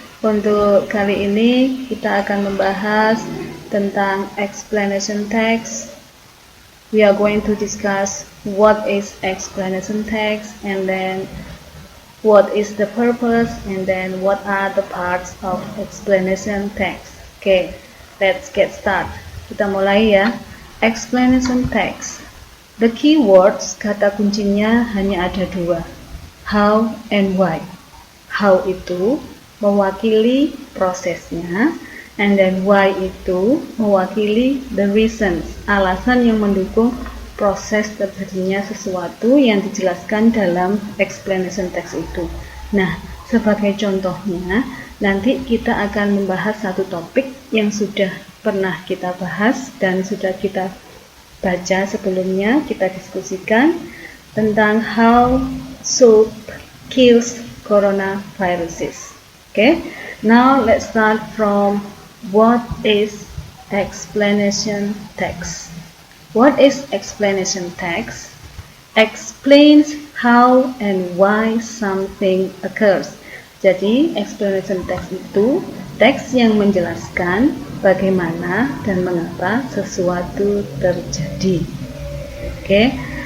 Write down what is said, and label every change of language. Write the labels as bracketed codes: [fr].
[id] Untuk kali ini kita akan membahas tentang explanation text. [en] We are going to discuss what is explanation text, and then what is the purpose, and then what are the parts of explanation text. Okay, let's get started. [id] Kita mulai ya. [en] Explanation text. The keywords, [id] kata kuncinya hanya ada dua. [en] How and why. [id] How itu mewakili prosesnya, [en] and then why [id] itu mewakili the reasons, alasan yang mendukung proses terjadinya sesuatu yang dijelaskan dalam explanation text itu. Nah, sebagai contohnya, nanti kita akan membahas satu topik yang sudah pernah kita bahas dan sudah kita baca sebelumnya, kita diskusikan tentang [en] how soap kills coronaviruses. Okay, now let's start from what is explanation text. What is explanation text? Explains how and why something occurs. [id] Jadi explanation text itu teks yang menjelaskan bagaimana dan mengapa sesuatu terjadi. Okay.